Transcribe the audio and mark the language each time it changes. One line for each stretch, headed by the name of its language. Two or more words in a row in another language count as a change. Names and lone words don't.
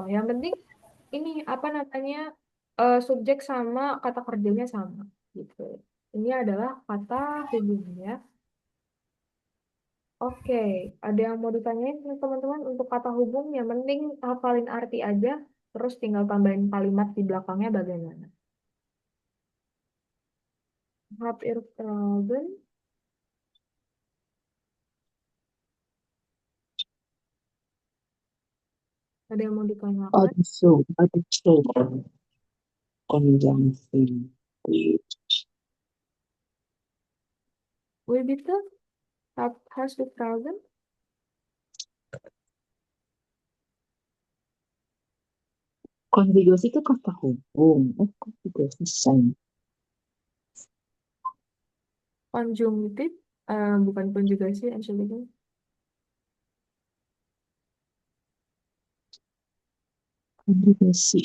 Indonesian: Yang penting ini apa namanya subjek sama kata kerjanya sama. Gitu. Ini adalah kata hubungnya. Oke, ada yang mau ditanyain teman-teman untuk kata hubung? Yang penting hafalin arti aja, terus tinggal tambahin kalimat di belakangnya bagaimana.
German: Hab ihr Fragen?
Indonesian: Ada yang mau ditanyakan? Also, konjungsi.
German: Wie bitte? Hast du Fragen?
Indonesian: Konjugasi itu kata hubung. Konjugasi sign. Konjunktif, bukan konjugasi, Entschuldigung. Konjugasi.